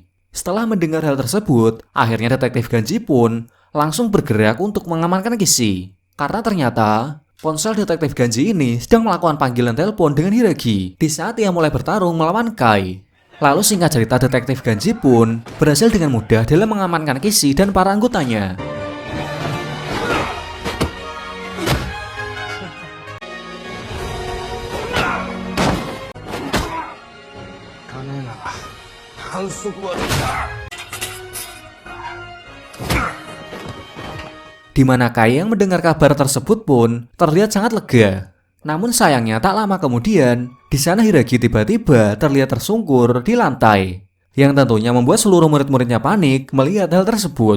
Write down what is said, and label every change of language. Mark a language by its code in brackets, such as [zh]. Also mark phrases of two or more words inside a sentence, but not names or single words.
[id] Setelah mendengar hal tersebut, akhirnya detektif Ganji pun langsung bergerak untuk mengamankan Kishi. Karena ternyata ponsel detektif Ganji ini sedang melakukan panggilan telepon dengan Hiragi di saat ia mulai bertarung melawan Kai. Lalu singkat cerita detektif Ganji pun berhasil dengan mudah dalam mengamankan Kishi dan para anggotanya. [ja] 反則はできた。 [id] Di mana Kai yang mendengar kabar tersebut pun terlihat sangat lega. Namun sayangnya tak lama kemudian, di sana Hiragi tiba-tiba terlihat tersungkur di lantai. Yang tentunya membuat seluruh murid-muridnya panik melihat hal tersebut.